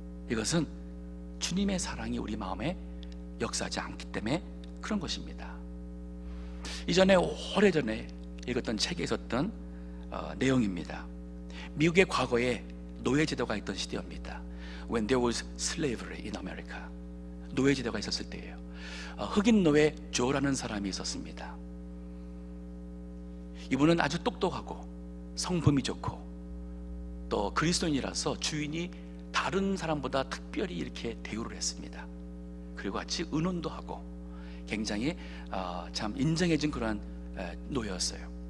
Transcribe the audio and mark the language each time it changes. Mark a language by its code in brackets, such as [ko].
[ko] 이것은 주님의 사랑이 우리 마음에 역사하지 않기 때문에 그런 것입니다. 이전에 오래전에 읽었던 책에 있었던 내용입니다. 미국의 과거에 노예제도가 있던 시대입니다. [en] When there was slavery in America, [ko] 노예제도가 있었을 때예요. 흑인 노예 조라는 사람이 있었습니다. 이분은 아주 똑똑하고 성품이 좋고 또 그리스도인이라서 주인이 다른 사람보다 특별히 이렇게 대우를 했습니다. 그리고 같이 의논도 하고 굉장히 참 인정해준 그런 노예였어요.